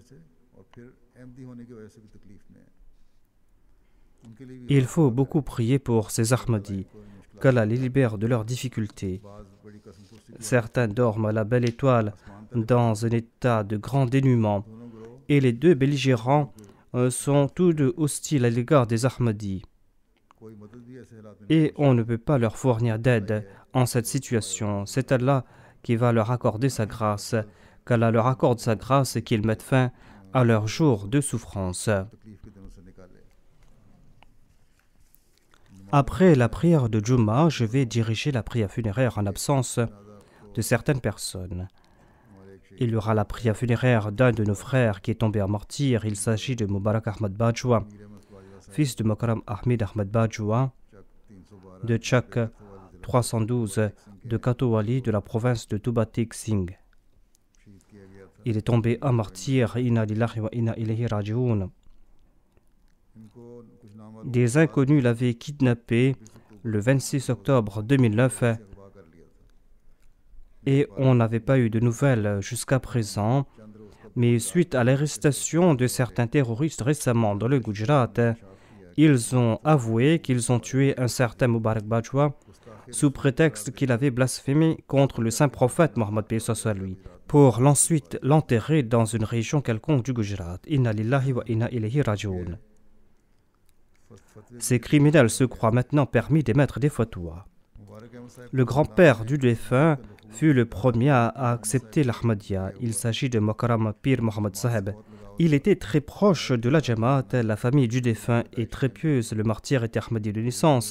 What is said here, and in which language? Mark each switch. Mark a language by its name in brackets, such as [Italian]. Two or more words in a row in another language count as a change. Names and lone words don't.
[French] Il faut beaucoup prier pour ces Ahmadis, qu'Allah les libère de leurs difficultés. Certains dorment à la belle étoile dans un état de grand dénuement et les deux belligérants sont tous deux hostiles à l'égard des Ahmadis. [Urdu] کوئی مدد بھی ایسے حالات میں [French] Et on ne peut pas leur fournir d'aide en cette situation. C'est Allah qui va leur accorder sa grâce, qu'Allah leur accorde sa grâce et qu'ils mettent fin à leur jour de souffrance. [Urdu] تکلیف کے دنوں سے نکالے. [French] Après la prière de Juma, je vais diriger la prière funéraire en absence de certaines personnes. Il y aura la prière funéraire d'un de nos frères qui est tombé en martyr. Il s'agit de Mubarak Ahmad Bajwa, fils de Mokram Ahmed Ahmad Bajwa, de Chak 312 de Katowali de la province de Tubatik Singh. Il est tombé en martyr. [Arabic] إنا لله وإنا إليه راجعون. [French] Des inconnus l'avaient kidnappé le 26 octobre 2009 et on n'avait pas eu de nouvelles jusqu'à présent. Mais suite à l'arrestation de certains terroristes récemment dans le Gujarat, ils ont avoué qu'ils ont tué un certain Mubarak Bajwa sous prétexte qu'il avait blasphémé contre le saint prophète Mohammed p.s.a. lui, pour ensuite l'enterrer dans une région quelconque du Gujarat. [Arabic] إنا لله وإنا إليه راجعون. [French] Ces criminels se croient maintenant permis d'émettre des fatwas. Le grand-père du défunt fut le premier à accepter l'Ahmadiyya. Il s'agit de Mokram Pir Mohammed Saheb. Il était très proche de la Jamaat. La famille du défunt est très pieuse. Le martyr était Ahmadi de naissance.